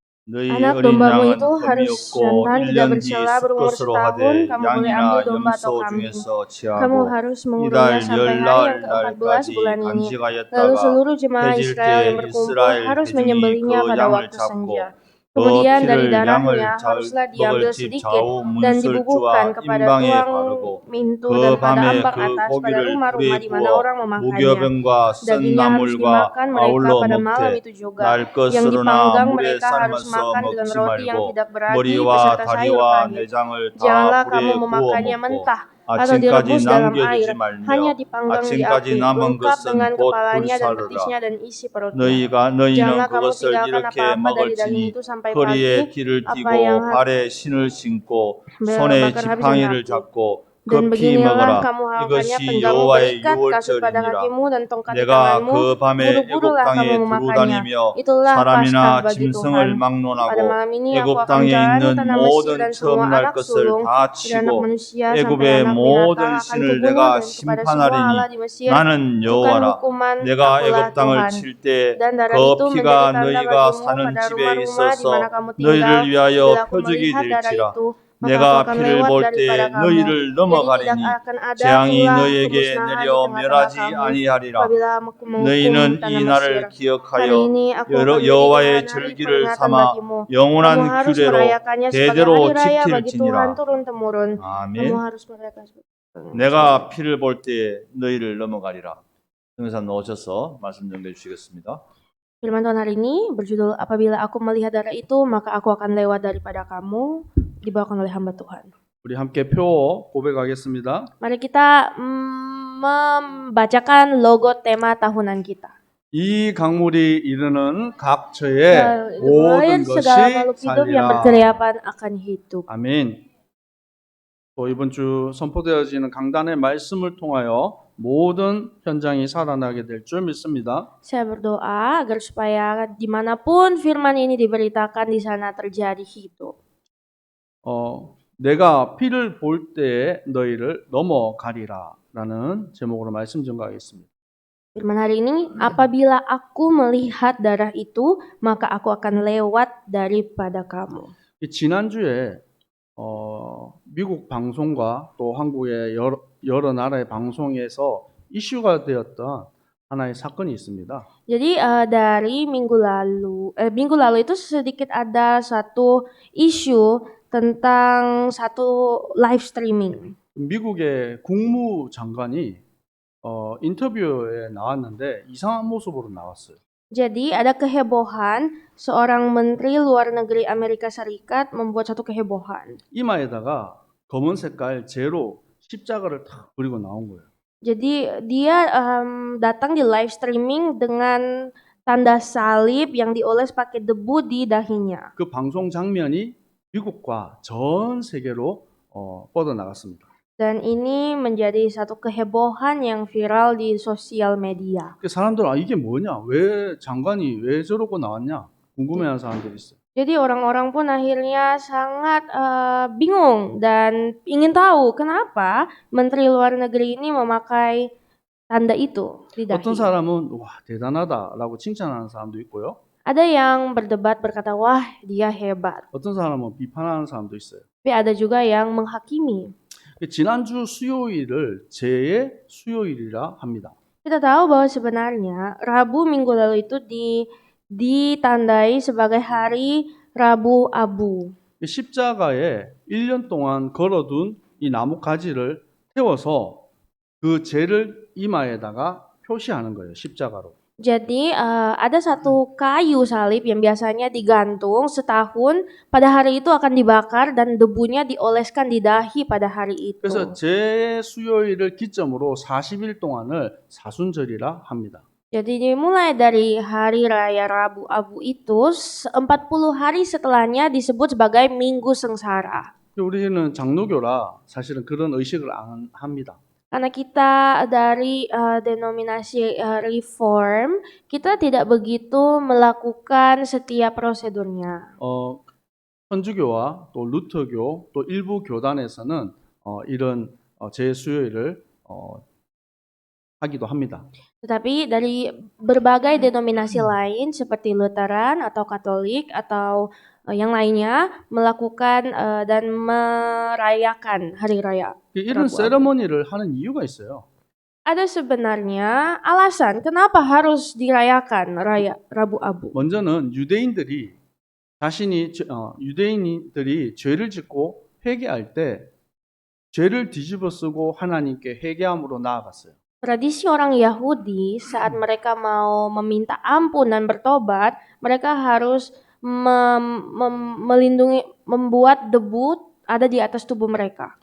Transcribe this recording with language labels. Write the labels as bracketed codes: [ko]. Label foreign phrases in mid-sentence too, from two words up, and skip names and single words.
[ko] 너희 [id] Anak [ko] 어린 [id] dombamu [ko] 양은 [id] itu [ko] 흠이 [id] harus [ko] 없고 [id] jantan, tidak [ko] 1년 뒤 [id] bercela, berumur [ko] 수컷으로 [id] setahun. [ko] 하되 [id] Kamu boleh ambil [ko] 양이나 [id] domba atau [ko] 염소 [id] kambing. [ko] 중에서 [id] Kamu [ko] 취하고 [id] harus mengurungnya [ko] 이달 [id] sampai hari yang [ko] 열날 [id] ke-14 bulan [ko] 날까지 [id] ini. Lalu [ko] 간직하였다가 [id] seluruh jemaah [ko] 해질 [id] Israel yang [ko] 때 [id] berkumpul [ko] 이스라엘 [id] harus [ko] 회중이 [id] menyembelihnya [ko] 그 [id] pada [ko] 양을 [id] waktu senja. [ko] 잡고 그 [id] Kemudian dari [ko] 피를 [id] darahnya [ko] 양을 [id] haruslah [ko] 먹을 [id] diambil [ko] 집 [id] sedikit [ko] 좌우 [id] dan dibubuhkan [ko] 문설주와 [id] kepada [ko] 임방에 [id] tuang [ko] 바르고 [id] pintu [ko] 그 [id] dan pada [ko] 밤에 [id] ambang [ko] 그 [id] atas pada [ko] 고기를 [id] rumah-rumah [ko] 불에 [id] di mana orang [ko] 구워 [id] memakannya. [ko] 무교병과 쓴 [id] Dagingnya harus [ko] 나물과 [id] dimakan mereka [ko] 아울러 [id] pada malam [ko] 먹되 [id] itu juga. [ko] 날 [id] Yang [ko] 것으로나 [id] dipanggang [ko] 물에 [id] mereka harus [ko] 삶아서 [id] makan dengan [ko] 먹지 [id] roti yang [ko] 말고 [id] tidak beragi [ko] 머리와 [id] beserta sayur [ko] 다리와 [id] pahit. [ko] 내장을 다 [id] Janganlah kamu [ko] 불에 구워 [id] memakannya [ko] 먹고 [id] mentah atau [ko] 아침까지 [id] direbus dalam [ko] 남겨두지 [id] air, hanya [ko] 말며 [id] dipanggang di [ko] 아침까지 [id] api, [ko] 남은 [id] lengkap dengan [ko] 것은 곧 [id] kepalanya dan [ko] 불사르라. [id] betisnya dan isi perutnya. [ko] 너희는 [id] Janganlah kamu [ko] 그것을 [id] tinggalkan [ko] 이렇게 [id] apa-apa dari daging [ko] 먹을지니 [id] itu sampai [ko] 허리에 [id] pagi, [ko] 띠를 [id] apa yang [ko] 띠고 발에 신을 신고 손에 [id] bakar habis dan [ko] 지팡이를 [id] mati. [ko] 잡고 [id] Dan [ko] 그 피 [id] beginilah [ko] 먹으라. [id] kamu melakukannya, [ko] 이것이 [id] penggamu [ko] 여호와의 [id] berikat kasut pada [ko] 유월절이니라. [id] kakimu dan tongkat di [ko] 내가 [id] tanganmu, [ko] 그 밤에 애굽 [id] buru-burulah kamu [ko] 땅에 두루 [id] memakannya. [ko] 다니며 [id] Itulah Paskah [ko] 사람이나 [id] bagi [ko] 짐승을 [id] Tuhan. Pada [ko] 막론하고 [id] malam ini aku [ko] 애굽 [id] akan [ko] 땅에 [id] menjalani [ko] 있는 [id] tanah Mesir dan [ko] 모든 [id] semua [ko] 처음 날 [id] anak [ko] 것을 [id] sulung [ko] 다 [id] dan anak [ko] 치고 [id] manusia sampai [ko] 애굽의 [id] anak binatang [ko] 모든 [id] akan [ko] 신을 [id] kubunuh [ko] 내가 [id] dan kepada semua Allah [ko] 심판하리니 [id] di Mesir [ko] 나는 [id] bukan [ko] 여호와라. [id] hukuman, [ko] 내가 [id] akulah [ko] 애굽 땅을 [id] Tuhan. [ko] 칠 때 [id] Dan darah [ko] 그 [id] itu menjadi [ko] 피가 [id] tanda [ko] 너희가 [id] bagimu [ko] 사는 [id] pada [ko] 집에 [id] rumah-rumah di mana [ko] 있어서 [id] kamu tinggal. [ko] 너희를 위하여 [id] Bila aku [ko] 표적이 [id] melihat darah [ko] 될지라. [id] itu, maka aku [ko] 내가 [id] akan [ko] 피를 [id] lewat [ko] 볼 [id] daripada [ko] 때 [id] kamu. [ko] 너희를 [id] Jadi tidak [ko] 넘어가리니 [id] akan ada [ko] 재앙이 [id] pula [ko] 너희에게 [id] kemusnahan [ko] 내려 [id] di tengah-tengah [ko] 멸하지 [id] kamu [ko] 아니하리라. [id] apabila aku menghukum [ko] 너희는 [id] tanah [ko] 이 [id] Mesir. [ko] 날을 [id] Hari [ko] 기억하여 [id] ini aku akan menjadikan [ko] 여호와의 [id] hari [ko] 절기를 [id] peringatan [ko] 삼아 [id] bagimu. Kamu [ko] 영원한 [id] harus [ko] 규례로 [id] merayakannya sebagai [ko] 대대로 [id] hari raya bagi Tuhan [ko] 지킬지니라. [id] turun-temurun. Kamu [ko] 아멘. [id] harus merayakan. [ko] 내가 피를 볼 때 너희를 넘어가리라. 형사 나오셔서 말씀 전해 주시겠습니다. [id] Firman Tuhan hari ini berjudul apabila aku melihat darah itu maka aku akan lewat daripada kamu, dibawakan oleh hamba Tuhan. [ko] 우리 함께 표 고백하겠습니다. [id] Mari kita membacakan logo tema tahunan kita. [ko] 이 강물이 이르는 각처에 [id] Mengalir [ko] 모든 [id] segala makhluk [ko] 것이 [id] hidup yang [ko] 살리라. [id] berkeriapan akan hidup. [ko] 아멘. 또 이번 주 선포되어지는 강단의 말씀을 통하여 모든 현장이 살아나게 될 줄 믿습니다. [id] Saya berdoa agar supaya dimanapun firman ini diberitakan di sana terjadi hidup. [ko] 내가 피를 볼 때에 너희를 넘어가리라 라는 제목으로 말씀 전가하겠습니다. [id] Firman hari ini, apabila aku melihat darah itu, maka aku akan lewat daripada kamu. [ko] 지난주에 미국 방송과 또 한국의 여러 나라의 방송에서 이슈가 되었던 하나의 사건이 있습니다. [id] Jadi dari minggu lalu itu sedikit ada satu isu tentang satu [en] live streaming. [ko] 미국의 국무장관이 인터뷰에 나왔는데 이상한 모습으로 나왔어요. [id] Jadi ada kehebohan, seorang menteri luar negeri Amerika Serikat membuat satu kehebohan. [ko] 이마에다가 검은 색깔 제로 십자가를 탁 그리고 나온 거예요. [id] Jadi dia datang di [en] live streaming [id] dengan tanda salib yang dioles pakai debu di dahinya. [ko] 그 방송 장면이 미국과 전 세계로 뻗어나갔습니다. [id] Dan ini menjadi satu kehebohan yang viral di sosial media. [ko] 그 사람들은 이게 뭐냐? 왜 장관이 왜 저러고 나왔냐? 궁금해하는 사람들이 있어요. [id] Jadi orang-orang pun akhirnya sangat bingung dan ingin tahu kenapa menteri luar negeri ini memakai tanda itu di dahi. [ko] 어떤 사람은 와 대단하다라고 칭찬하는 사람도 있고요. [id] Ada yang berdebat berkata wah dia hebat. [ko] 어떤 사람은 비판하는 사람도 있어요. [id] Tapi ada juga yang menghakimi. [ko] 지난주 수요일을 제의 수요일이라 합니다. [id] Kita tahu bahwa sebenarnya Rabu minggu lalu itu ditandai sebagai hari Rabu Abu. [ko] 십자가에 1년 동안 걸어둔 이 나무 가지를 태워서 그 죄를 이마에다가 표시하는 거예요. 십자가로. [id] Jadi ada satu kayu salib yang biasanya digantung setahun, pada hari itu akan dibakar dan debunya dioleskan di dahi pada hari itu. [ko] 그래서 제 수요일을 기점으로 40일 동안을 사순절이라 합니다. [id] Jadi dimulai dari hari raya Rabu Abu itu 40 hari setelahnya disebut sebagai Minggu Sengsara. [ko] 우리는 장로교라 사실은 그런 의식을 안 합니다. [id] Karena kita dari denominasi Reform, kita tidak begitu melakukan setiap prosedurnya. [ko] 천주교와 또 루터교 또 일부 교단에서는 이런 제 수요일을 하기도 합니다. [id] Tetapi dari berbagai denominasi lain seperti Lutheran atau Katolik atau yang lainnya melakukan dan merayakan hari raya [ko] 이런 [id] Rabu Abu. [ko] 세레머니를 하는 이유가 있어요. [id] Ada sebenarnya alasan kenapa harus dirayakan raya Rabu Abu. [ko] 먼저는 유대인들이 죄를 짓고 회개할 때 죄를 뒤집어 쓰고 하나님께 회개함으로 나아갔어요. [id] Tradisi orang Yahudi saat mereka mau meminta ampun dan bertobat, mereka harus membuat debu ada di atas tubuh mereka.